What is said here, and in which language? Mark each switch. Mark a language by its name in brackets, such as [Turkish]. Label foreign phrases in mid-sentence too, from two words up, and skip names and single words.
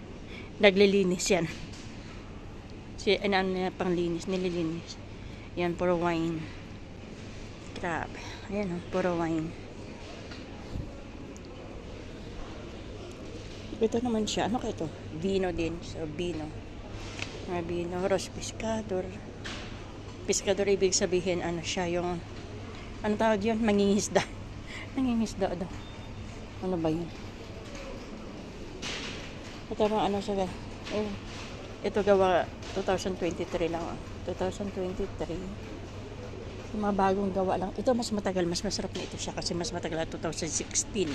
[Filipino] Naglilinis yan. Ano na panglinis, nililinis. Yan, puro wine. Grabe. Ayan, puro wine. Ito naman siya. Ano kaya ito? Vino din. So, vino. Mga vino. Rose Pescador. Pescador, ibig sabihin, ano siya, yung, ano tawag yun? Mangingisda. Nangingisda daw. Ano ba yun? Ito mga ano siya, ito gawa 2023 lang. 2023. Yung mga bagong gawa lang. Ito mas matagal, mas masarap na ito siya kasi mas matagal na 2016.